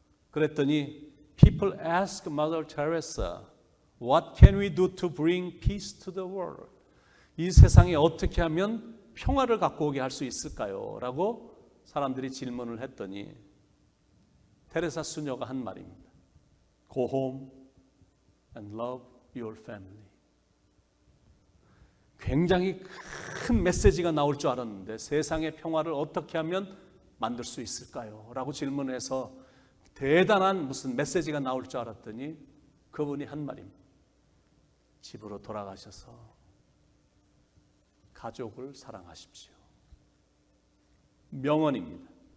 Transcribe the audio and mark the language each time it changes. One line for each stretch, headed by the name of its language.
Korean: 그랬더니
English: people ask Mother Teresa, what can we do to bring peace to the world?
Korean: 이 세상에 어떻게 하면 평화를 갖고 오게 할 수 있을까요? 라고 사람들이 질문을 했더니 테레사 수녀가 한 말입니다.
English: Go home and love your family.
Korean: 굉장히 큰 메시지가 나올 줄 알았는데 세상의 평화를 어떻게 하면 만들 수 있을까요? 라고 질문해서 대단한 무슨 메시지가 나올 줄 알았더니 그분이 한 말입니다. 집으로 돌아가셔서 가족을 사랑하십시오. 명언입니다.